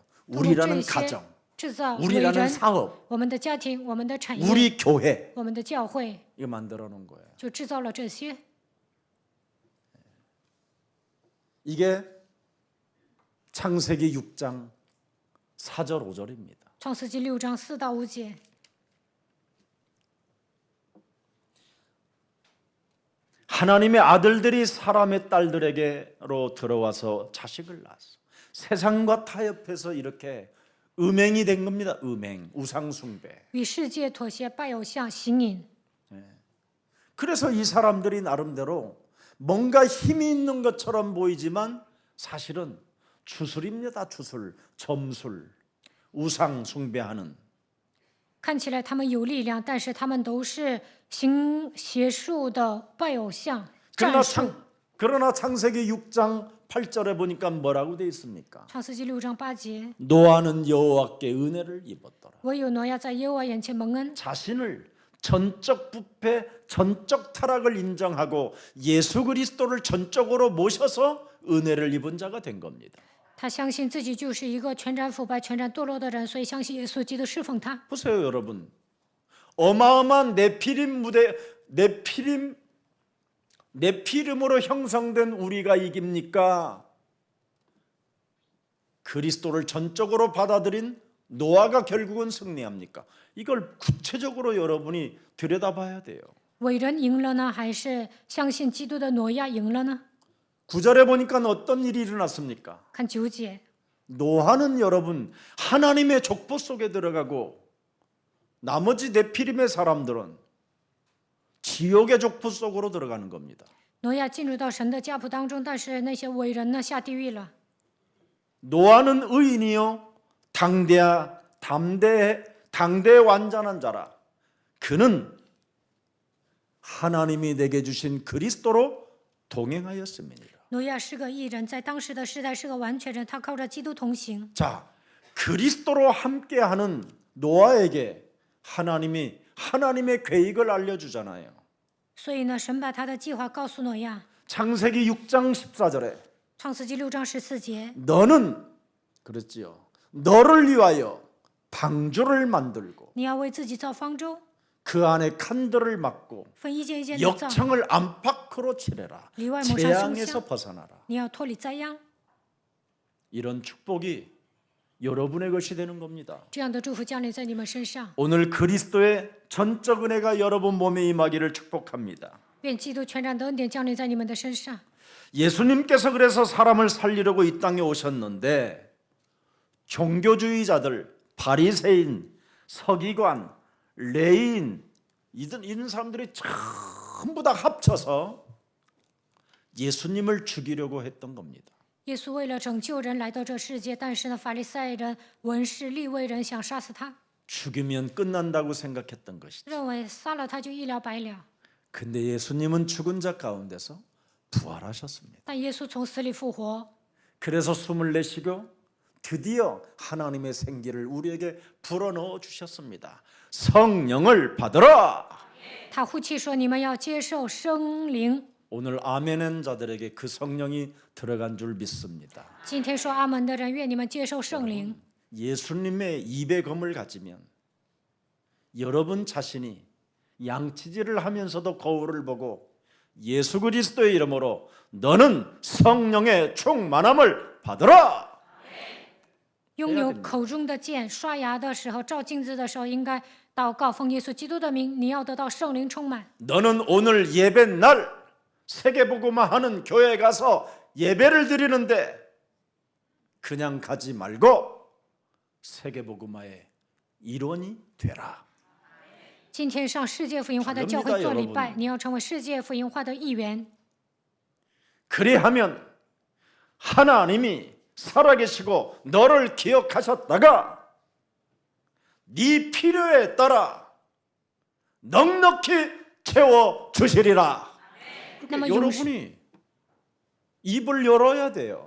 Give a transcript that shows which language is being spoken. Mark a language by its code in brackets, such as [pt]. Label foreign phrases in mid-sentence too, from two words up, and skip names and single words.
[zh] 通过这 [ko] 우리라는 [zh] 些 [ko] 가정, [zh] 制造伟 [ko] 우리라는 [zh] 人， [ko] 사업, [zh] 我们的家庭、我们的产业、 [ko] 우리 교회 [zh] 我们的教会， [ko] 이거 만들어 놓은 거예요. [zh] 就制造了这些。 [ko] 이게 창세기 6장 4절 5절입니다. [zh] 创世纪6章4到5节， [ko] 하나님의 아들들이 사람의 딸들에게로 들어와서 자식을 낳았어. 세상과 타협해서 이렇게 음행이 된 겁니다. 음행, 우상숭배. [zh] 与世界妥协，拜偶像、行淫。 [ko] 그래서 이 사람들이 나름대로 뭔가 힘이 있는 것처럼 보이지만 사실은 주술입니다. 주술, 점술, 우상 숭배하는. [zh] 看起来他们有力量，但是他们都是行邪术的拜偶像战 [ko] 그러나, [zh] 术。 [ko] 그러나 창세기 6장 8절에 보니까 뭐라고 돼 있습니까? [zh] 创世纪6章8节， [ko] 노아는 여호와께 은혜를 입었더라. [zh] 唯有挪亚在耶和华眼前蒙恩， [ko] 자신을 전적 부패, 전적 타락을 인정하고 예수 그리스도를 전적으로 모셔서 은혜를 입은 자가 된 겁니다. [zh] 他相信自己就是一个全然腐败、全然堕落的人，所以相信耶稣基督侍奉他。 [ko] 보세요, 여러분. 어마어마한 네피림 무대, 네피림으로 형성된 우리가 이깁니까? 그리스도를 전적으로 받아들인 노아가 결국은 승리합니까? 이걸 구체적으로 여러분이 들여다봐야 돼요. [zh] 伟人赢了呢，还是相信基督的挪亚赢了呢？ [ko] 9절에 보니까 어떤 일이 일어났습니까? [zh] 看9节， [ko] 노아는 여러분 하나님의 족보 속에 들어가고 나머지 네피림의 사람들은 지옥의 족보 속으로 들어가는 겁니다. [zh] 挪亚进入到神的家谱当中，但是那些伟人呢下地狱了。 [ko] 노아는 의인이요 당대 완전한 자라. 그는 하나님이 내게 주신 그리스도로 동행하였음이니라. [zh] 挪亚是个义人，在当时的时代是个完全人，他靠着基督同行。 [ko] 자, 그리스도로 함께하는 노아에게 하나님의 계획을 알려주잖아요. [zh] 所以呢，神把他的计划告诉挪亚。 [ko] 창세기 6장 14절에 [zh] 创世纪6章14节， [ko] 너는 그랬지요. 너를 위하여 방주를 만들고 [zh] 你要为自己造方舟， [ko] 그 안에 칸들을 막고 [zh] 分一间一间的造， [ko] 역청을 안팎으로 칠해라. [zh] 里外蒙上凶 [ko] 재앙에서 [zh] 相。 [ko] 벗어나라. [zh] 你要脱离灾殃， [ko] 이런 축복이 여러분의 것이 되는 겁니다. [zh] 这样的祝福降临在你们身上。 [ko] 오늘 그리스도의 전적 은혜가 여러분 몸에 임하기를 축복합니다. [zh] 愿基督全然的恩典降临在你们的身上。 [ko] 예수님께서 그래서 사람을 살리려고 이 땅에 오셨는데 종교주의자들, 바리새인, 서기관, 레인 이런 사람들이 전부 다 합쳐서 예수님을 죽이려고 했던 겁니다. [zh] 耶稣为了拯救人来到这世界，但是呢，法利赛人、文士、利未人想杀死他， [ko] 죽이면 끝난다고 생각했던 것이죠. [zh] 认为杀了他就一了百了。 [ko] 근데 예수님은 죽은 자 가운데서 부활하셨습니다. [zh] 但耶稣从死里复活， [ko] 그래서 숨을 내쉬고 드디어 하나님의 생기를 우리에게 불어넣어 주셨습니다. 성령을 받으라. [zh] 他呼气说：“你们要接受圣灵。 [ko] 오늘 아멘한 자들에게 그 성령이 들어간 줄 믿습니다. ” [zh] 今天说阿门的人，愿你们接受圣灵。 [ko] 예수님의 입의 검을 가지면 여러분 자신이 양치질을 하면서도 거울을 보고 예수 그리스도의 이름으로 너는 성령의 충만함을 받으라. [zh] 拥有口中的剑，刷牙的时候、照镜子的时候，应该祷告，奉耶稣基督的名，你要得到圣灵充满。 [ko] 너는 오늘 예배 날 세계복음화 하는 교회에 가서 예배를 드리는데 그냥 가지 말고 세계복음화의 일원이 되라. [zh] 今天上世界福音化的教会做礼拜，你要成为世界福音化的一员。 [ko] 그리하면 하나님이 살아계시고 너를 기억하셨다가 네 필요에 따라 넉넉히 채워 주시리라. 그러니까 여러분이 입을 열어야 돼요.